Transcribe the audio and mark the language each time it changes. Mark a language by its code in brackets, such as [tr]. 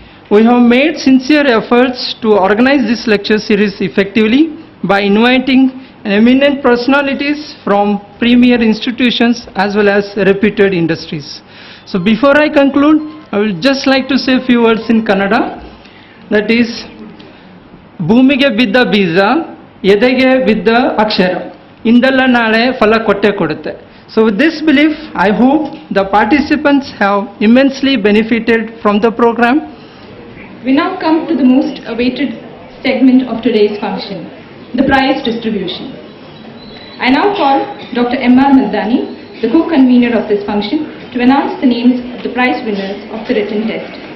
[en] We have made sincere efforts to organize this lecture series effectively by inviting eminent personalities from premier institutions as well as reputed industries. So before I conclude, I would just like to say a few words in Kannada. That is, [kn] ಭೂಮಿಗೆ ಬಿದ್ದ ಬೀಜ ಎದೆಗೆ ಬಿದ್ದ ಅಕ್ಷರ ಇಂದಲ್ಲ ನಾಳೆ ಫಲ ಕೊಟ್ಟೆ ಕೊಡುತ್ತೆ. [en] So with this belief, I hope the participants have immensely benefited from the program. We now come to the most awaited segment of today's function, the prize distribution. I now call Dr. M.R. Maldani, the co-convener of this function, to announce the names of the prize winners of the written test.